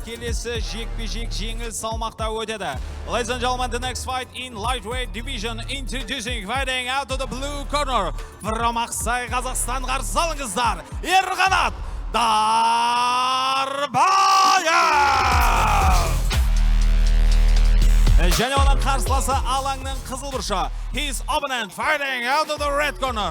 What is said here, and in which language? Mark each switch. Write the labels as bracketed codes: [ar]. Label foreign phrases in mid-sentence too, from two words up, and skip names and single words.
[kk] Келесі жекпе-жек жеңіл салмақта өтеді. [en] Ladies and gentlemen, the next fight in lightweight division, introducing fighting out of the blue corner. [kk] From Ақсай, Қазақстан, қарсы алыңыздар, Ерқанат Дарбаев! Және оның қарсыласы алаңның қызыл бұрышы. [en] His opponent fighting out of the red corner.